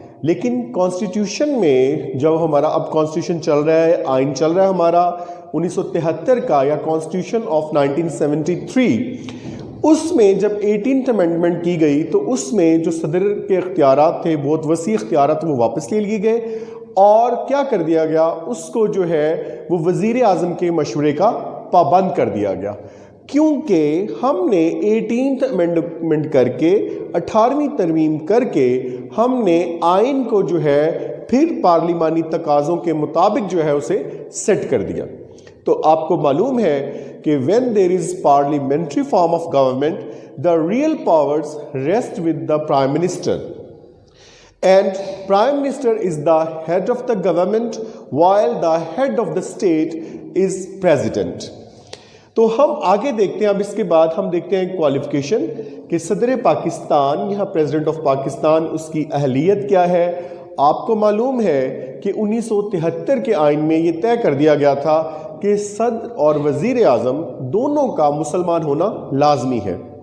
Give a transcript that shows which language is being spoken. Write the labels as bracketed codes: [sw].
[ur] لیکن کانسٹیٹیوشن میں جب ہمارا اب کانسٹیٹیوشن چل رہا ہے، آئین چل رہا ہے ہمارا 1973 کا یا کانسٹیٹیوشن آف 1973، اس میں جب 18th امینڈمنٹ کی گئی تو اس میں جو صدر کے اختیارات تھے، بہت وسیع اختیارات، وہ واپس لے لیے گئے اور کیا کر دیا گیا، اس کو جو ہے وہ وزیر اعظم کے مشورے کا پابند کر دیا گیا. کیونکہ ہم نے 18th امینڈمنٹ کر کے 18ویں ترمیم کر کے ہم نے آئین کو جو ہے پھر پارلیمانی تقاضوں کے مطابق جو ہے اسے سیٹ کر دیا. تو آپ کو معلوم ہے کہ [en] when there is parliamentary form of government, the real powers rest with the Prime Minister. And Prime Minister is the head of the government while the head of the state is President. [ur] تو ہم آگے دیکھتے ہیں. اب اس کے بعد ہم دیکھتے ہیں کوالیفیکیشن کہ صدر پاکستان یہاں پریزیڈنٹ آف پاکستان اس کی اہلیت کیا ہے. آپ کو معلوم ہے کہ 1973 کے آئین میں یہ طے کر دیا گیا تھا کہ صدر اور وزیر اعظم دونوں کا مسلمان ہونا لازمی ہے.